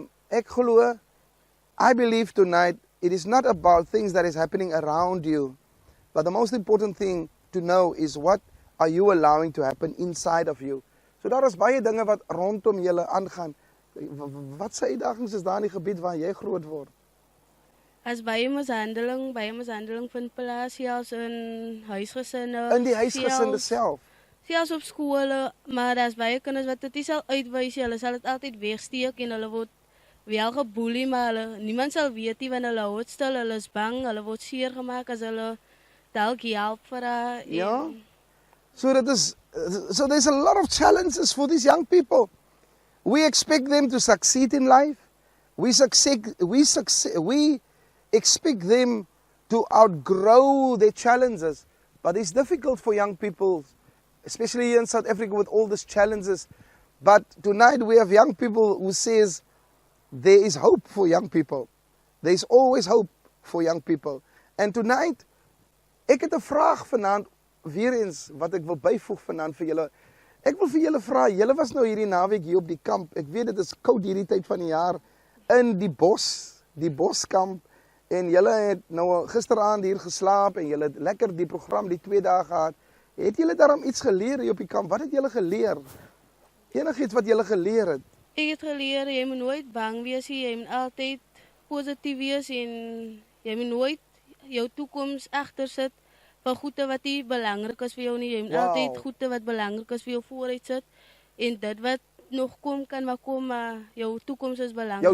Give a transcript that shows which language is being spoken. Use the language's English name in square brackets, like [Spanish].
[Afrikaans] Ek glo, [English] I believe tonight, it is not about things that is happening around you, but the most important thing to know is what are you allowing to happen inside of you. [Afrikaans] So daar is baie dinge wat rondom julle aangaan. Wat se uitdagings is daar in die gebied waar jy groot word? As baie mishandeling vind plaas, selfs in huisgesinne. In die huisgesinne self. Selfs op skole, maar daar's baie kinders wat dit nie sal uitwys nie. Hulle sal dit altyd wegsteek en hulle word wel geboelie, maar niemand sal weet nie wanneer hulle hou stil, hulle is bang, hulle word seer gemaak as hulle dalk help vir haar. Ja. [English] So there's a lot of challenges for these young people. We expect them to succeed in life. We expect them to outgrow their challenges, but it's difficult for young people, especially here in South Africa with all these challenges. But tonight we have young people who says there is hope for young people. There is always hope for young people. And tonight, [Afrikaans] ek het 'n vraag vanaand, weer eens, wat ek wil byvoeg vanaand vir julle. Ek wil vir julle vra, julle was nou hierdie naweek hier op die kamp. Ek weet dit is koud hierdie tyd van die jaar in die boskamp. En julle het nou gisteraand hier geslaap en julle het lekker die program die 2 dae gehad. Het julle daarom iets geleer hier op die kamp? Wat het julle geleer? Enigiets wat julle geleer het? Ek het geleer, jy moet nooit bang wees nie, jy moet altyd positief wees en jy moet nooit jou toekoms agter sit vir goede wat nie belangrik is vir jou nie. Jy moet altyd goede wat belangrik is vir jou vooruit sit en dit wat nog kom kan maar kom, maar jou toekoms is belangrik.